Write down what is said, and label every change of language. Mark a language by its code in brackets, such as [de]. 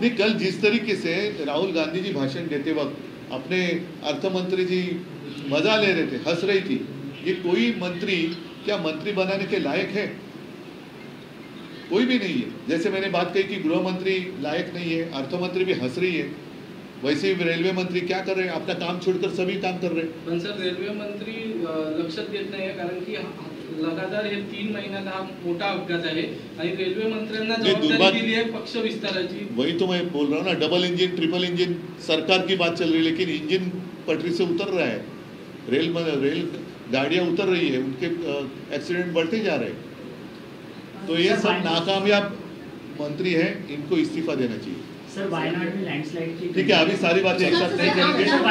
[hi] नहीं, कल जिस तरीके से राहुल गांधी जी भाषण देते वक्त अपने अर्थमंत्री जी मजा ले रहे थे, हंस रही थी, ये कोई मंत्री क्या मंत्री बनाने के लायक है? कोई भी नहीं है. जैसे मैंने बात कही कि गृह मंत्री लायक नहीं है, अर्थमंत्री भी हंस रही है, वैसे ही रेलवे मंत्री क्या कर रहे हैं? अपना काम छोड़कर सभी काम कर रहे हैं. [mr] पण सर, रेल्वे मंत्री लक्षात देत नाही, कारण की लगातार हे 3 महिन्यात हा मोठा अपघात आहे आणि रेल्वे मंत्र्यांना जबाबदारी दिली आहे पक्ष विस्ताराची. [hi] वही तो मैं बोल रहा हूँ ना, डबल इंजन ट्रिपल इंजन सरकार की बात चल रही है, लेकिन इंजन पटरी से उतर रहा है. रेल गाड़ियाँ उतर रही है, उनके एक्सीडेंट बढ़ते जा रहे हैं। तो ये सब नाकामयाब मंत्री हैं, इनको इस्तीफा देना चाहिए। सर वायनाड में लँडस्लाईड की [mr] ठीक आहे, आम्ही [hi] सारी बातें एक साथ नाही करेंगे।